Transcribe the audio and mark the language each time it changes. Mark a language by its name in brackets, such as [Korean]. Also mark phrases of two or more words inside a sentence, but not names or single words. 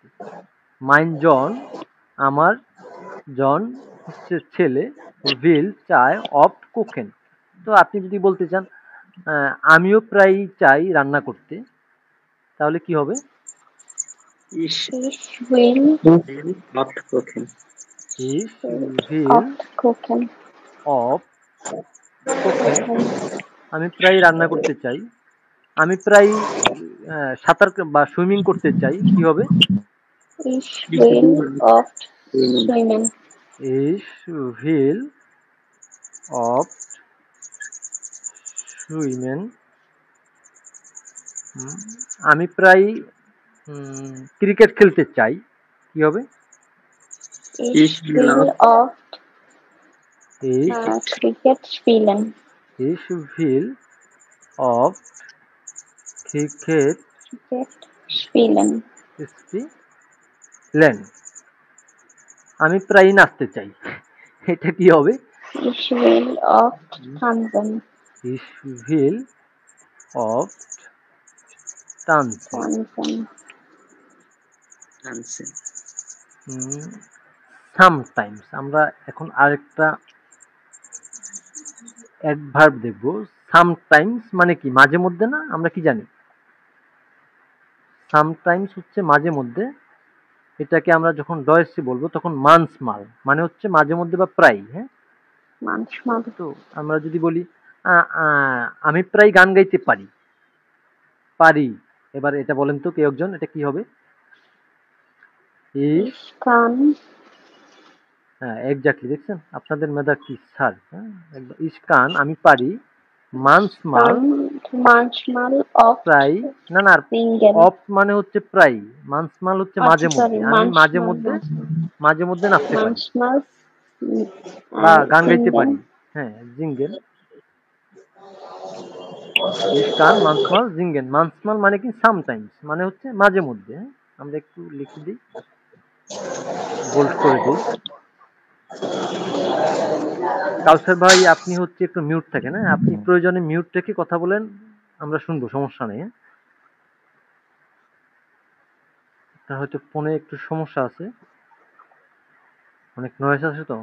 [German] Mein Sohn [Bangla] আমার জন হচ্ছে ছেলে, ভিল চায়, [German] oft kochen. [Bangla] তো আপনি যদি বলতে চান আমিও প্রায় চাই রান্না করতে, তাহলে কি হবে, [German] ইস Ich will will nicht kochen. Ich will oft kochen. oft kochen আমি প্রায় রান্না করতে চাই। [Bangla] আমি প্রায় সাঁতার বা সুইমিং করতে চাই, কি হবে? [German] Ich will oft [English] Swimming. [German] schwimmen. Ich will oft schwimmen. [Bangla] আমি প্রায় ক্রিকেট খেলতে চাই, কি হবে? [German] Ich will oft Ich Cricket spielen. Ich will oft Cricket Cricket spielen. spielen. [Bangla] আমি প্রায় নাচতে চাই, এটা কি হবে? [German] Ich will oft tanzen. Ich will oft tanzen. [English] Dancing. [Bangla] Sometimes আমরা এখন আরেকটা অ্যাডভার্ব দেখব। সামটাইমস মানে কি? মাঝে মধ্যে না? আমরা কি জানি? সামটাইমস হচ্ছে মাঝে মধ্যে। এটাকে আমরা যখন ডয়েসে বলবো তখন মানসমাল মানে হচ্ছে মাঝে মধ্যে বা প্রায়। হ্যাঁ, [German] Manchmal. [Bangla] তো আমরা যদি বলি আমি প্রায় গান গাইতে পারি, পারি, এবার এটা বলেন তো কেউ একজন, এটা কি হবে? [German] Ich kann. [Bangla] হ্যাঁ, এক্স্যাক্টলি, দেখছেন আপনাদের মেধা কি স্যার। হ্যাঁ, [German] ich kann [Bangla] আমি পারি, [German] manchmal Manchmal oft [Bangla] প্রায়, না না, [German] singen. [Bangla] অফ মানে হচ্ছে প্রায়, manchmal হচ্ছে মাঝে মধ্যে। [English] sorry, [Bangla] আমি মাঝে [German] manchmal. [Bangla] মধ্যে নাচতে পারি [German] Manchmal [Bangla] বা গান গাইতে [German] singen. [Bangla] পারি। হ্যাঁ, জিঙ্গেন। [German] ich kann manchmal singen. [Bangla] manchmal মানে কি? sometimes মানে হচ্ছে মাঝে মধ্যে। হ্যাঁ? আমরা একটু লিখে দিই, বোল্ড করে দিই। কাউসার ভাই আপনি হচ্ছে একটু মিউট থাকেন, হ্যাঁ, আপনি প্রয়োজনে মিউট রেখে কথা বলেন, আমরা শুনবো, সমস্যা নেই। হ্যাঁ? আপনার হয়তো ফোনে একটু সমস্যা আছে, অনেক নয়েজ আছে তো।